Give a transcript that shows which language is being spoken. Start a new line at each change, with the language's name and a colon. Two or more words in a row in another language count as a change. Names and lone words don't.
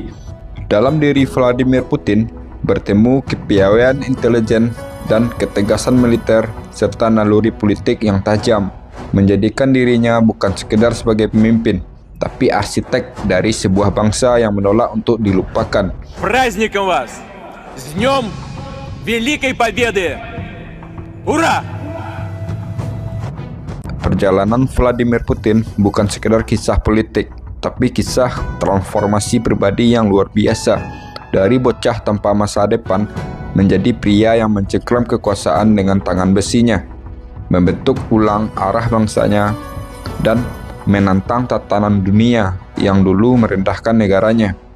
Indonesian: Dalam diri Vladimir Putin bertemu kepiawaian intelijen dan ketegasan militer serta naluri politik yang tajam, menjadikan dirinya bukan sekedar sebagai pemimpin, tapi arsitek dari sebuah bangsa yang menolak untuk dilupakan.
Russian: Праздником вас! С днем Великой Победы! Ура!
Indonesian: Perjalanan Vladimir Putin bukan sekedar kisah politik, tapi kisah transformasi pribadi yang luar biasa. Dari bocah tanpa masa depan menjadi pria yang mencengkram kekuasaan dengan tangan besinya, membentuk ulang arah bangsanya, dan menantang tatanan dunia yang dulu merendahkan negaranya.